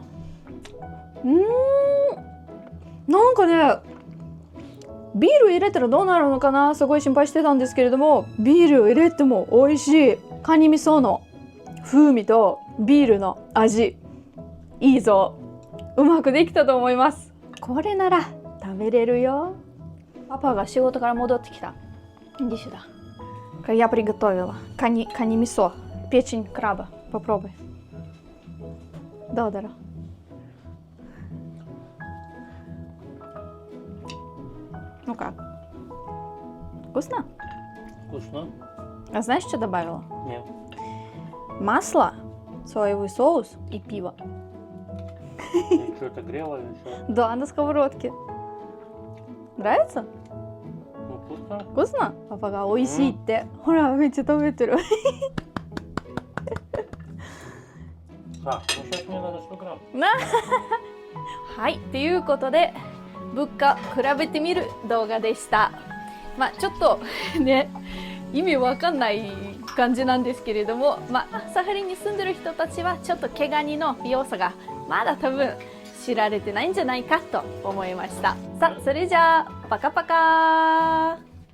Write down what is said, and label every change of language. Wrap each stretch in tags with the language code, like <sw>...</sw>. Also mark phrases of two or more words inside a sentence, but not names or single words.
<ja>なんかね、ビール入れたらどうなるのかな、すごい心配してたんですけれども、ビールを入れても美味しい。カニ味噌の風味とビールの味、いいぞ。うまくできたと思います。これなら食べれるよ。パパが仕事から戻ってきた。</ja> <ru>Иди сюда. Я приготовила кани мясо, печень краба. Попробуй. どうだろう。Ну как? Вкусно? Вкусно? А знаешь, что добавила? Нет. Масло, соевый соус и пиво. Ты что-то грела или что? Да, на сковородке. Нравится? Ну, вкусно. Вкусно?</ru> <ja>パパが美味しいって。ほら、めっちゃ食べてる。</ja> <ru>Так, ну сейчас мне надо 100 грамм.</ru> <ja>はい、ということで物価比べてみる動画でした。まあちょっとね、意味わかんない感じなんですけれども、サハリンに住んでる人たちはちょっと毛ガニの良さがまだ多分知られてないんじゃないかと思いました。さあ、それじゃあパカパカー。</ja>